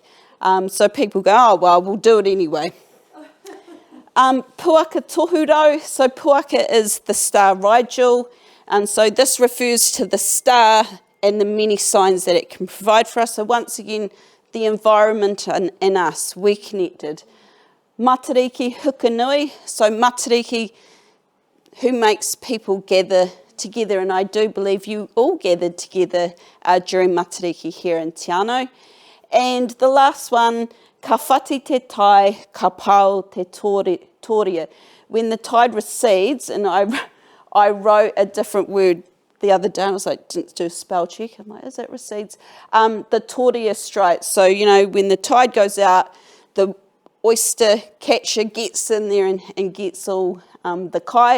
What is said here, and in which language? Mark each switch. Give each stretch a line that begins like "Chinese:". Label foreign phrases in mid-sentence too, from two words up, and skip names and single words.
English: So people go, oh, well, we'll do it anyway.
Māori: Puaka tohuro,
English: so puaka is the star Rigel, and so this refers to the star and the many signs that it can provide for us. So once again, the environment and us, we're connected.
Māori: Matariki hukanui, so matariki,
English: who makes people gather together, and I do believe you all gathered together during Matariki here in Te Anau. And the last one,
Māori: ka whati te tai, ka pau te toria.
English: When the tide recedes, and I wrote a different word the other day, and I was like, didn't do a spell check. I'm like, is it recedes? The toria strikes. So, when the tide goes out, the oyster catcher gets in there and gets all the kai.